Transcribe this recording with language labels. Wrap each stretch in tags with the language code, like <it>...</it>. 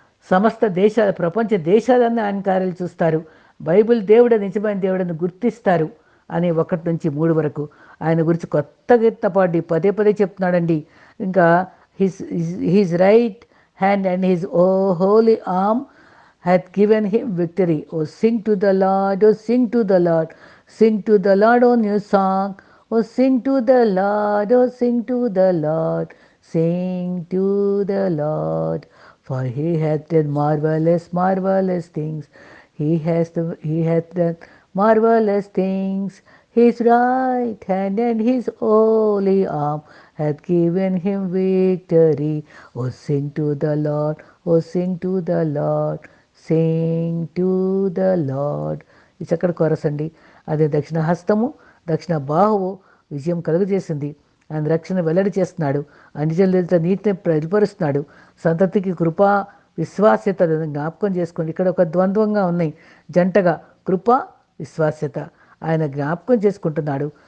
<te>సమస్త దేశాలు, ప్రపంచ దేశాలన్నీ ఆయన కార్యాలు చూస్తారు. బైబిల్ దేవుడు నిజమైన దేవుడని గుర్తిస్తారు అని 1-3 వరకు ఆయన గురించి కొత్త కీర్తన పాడి పదే పదే చెప్తున్నాడండి. ఇంకా</te> <en>His right hand and his holy arm hath given him victory. Oh, sing to the Lord, oh, sing to the Lord, sing to the Lord, oh, new song. Oh, sing to the Lord, oh, sing to the Lord, sing to the Lord. For he hath done marvelous, marvelous things. He hath done marvelous things. His right hand and his holy arm hath given him victory. Oh, sing to the Lord, oh, sing to the Lord, sing to the Lord.</en> <te>ఈ చక్కటి కొరస్ అండి. అదే దక్షిణ హస్తము, దక్షిణ బాహువు విజయం కలుగజేసింది. ఆయన రక్షణ వెల్లడి చేస్తున్నాడు. అంజలిత నీతిని ప్రతిపరుస్తున్నాడు. సంతతికి కృపా విశ్వాస్యత జ్ఞాపకం చేసుకోండి. ఇక్కడ ఒక ద్వంద్వంగా ఉన్నాయి జంటగా, కృప విశ్వాస్యత ఆయన జ్ఞాపకం చేసుకుంటున్నాడు.</te>